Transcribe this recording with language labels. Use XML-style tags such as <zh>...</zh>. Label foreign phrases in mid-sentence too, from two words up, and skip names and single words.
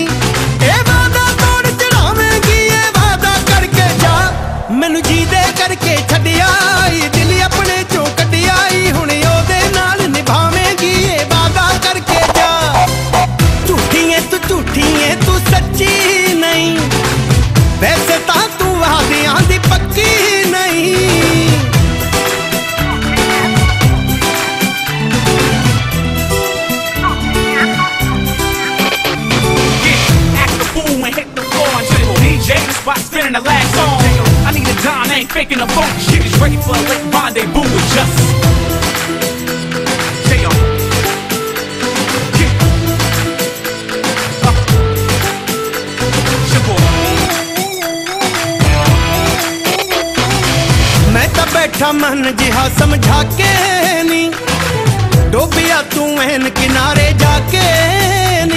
<pa>ਏ ਵਾਦਾ ਤੋੜ ਚੜ੍ਹਾਵੇਂਗੀ, ਏ ਵਾਦਾ ਕਰਕੇ ਜਾ, ਮੈਨੂੰ ਜੀ ਦੇ ਕਰਕੇ ਛੱਡਿਆ ਦਿਲ ਅਪਣੇ ਚੋਂ ਕੱਢਿਆ, ਹੁਣ ਓਦੇ ਨਾਲ ਨਿਭਾਵੇਂਗੀ, ਏ ਵਾਦਾ ਕਰਕੇ ਜਾ। ਝੂਠੀ ਹੈ ਤੂੰ ਸੱਚੀ ਨਹੀਂ, ਵੈਸੇ ਤਾਂ ਤੂੰ ਵਾਦਿਆਂ ਦੀ ਪੱਕੀ ਨਹੀਂ।</pa> <en>Spot spinning the last song. I need a dime, ain't faking a funk. Shit is ready for a late rendezvous with just J.O.</en> <pa>ਮੈਂ ਤਾਂ ਬੈਠਾ ਮਨ ਜਿਹਾ ਸਮਝਾ ਕੇ ਨੀ, ਡੋਬਿਆ ਤੂੰ ਐਨ ਕਿਨਾਰੇ ਜਾਕੇ ਨੀ।</pa>